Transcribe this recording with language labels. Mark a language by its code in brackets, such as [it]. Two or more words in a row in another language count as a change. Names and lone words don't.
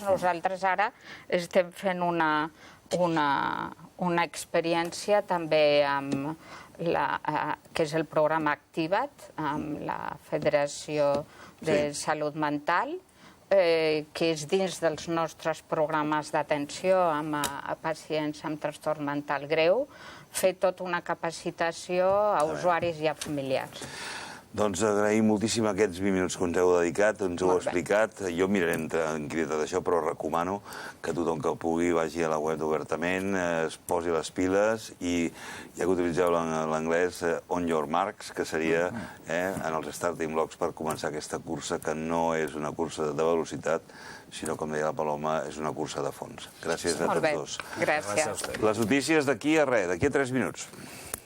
[ca] Nosaltres ara estem fent una experiència també amb que és el programa Activa't, amb la Federació de Salut Mental, que és dins dels nostres programes d'atenció a pacients amb trastorn mental greu, fer tota una capacitació a usuaris i a familiars. Doncs agraïm moltíssim aquests 20 minuts que ens heu dedicat, ens heu explicat. Jo miraré amb tranquil·litat això, però recomano que tothom que pugui vagi a la web d'Obertament, es posi les piles i, ja que utilitzeu l'anglès, [en] on your marks, [ca] que seria en els [en] starting blocks [ca] per començar aquesta cursa, que no és una cursa de velocitat, sinó, com deia la Paloma, és una cursa de fons. Gràcies a tots dos. Gràcies. Les notícies d'aquí a 3 minuts.